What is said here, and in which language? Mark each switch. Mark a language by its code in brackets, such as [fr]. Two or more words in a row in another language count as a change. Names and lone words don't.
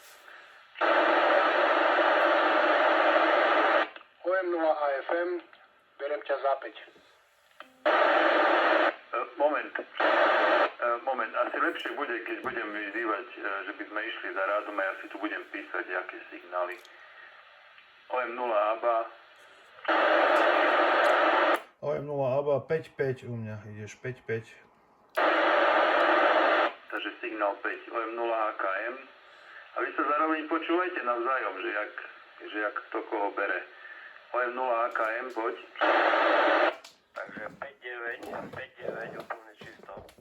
[sk] OM0 AFM, berem ťa za 5. Moment, asi lepšie bude, keď budem vyzývať, že by sme išli za rádom a ja si tu budem písať, aké signály. OM0 ABA. OM0 ABA 5-5 u mňa, ideš 5-5. Takže signál 5, OM0 AKM. A vy sa zároveň počúvajte navzájom, že jak to koho bere. OM0 AKM, poď. Takže 5-9 úplne čisto.